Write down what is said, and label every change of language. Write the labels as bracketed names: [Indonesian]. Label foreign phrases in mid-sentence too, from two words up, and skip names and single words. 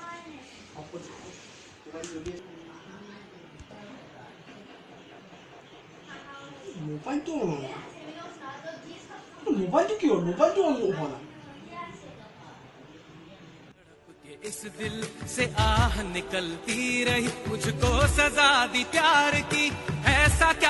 [Assamese] মোবাইলটো মোবাইলটো কি হ'ল মোবাইলটো হোৱা নাই [Hindi] इस दिल से आह निकलती रही मुझको सजा दी प्यार की ऐसा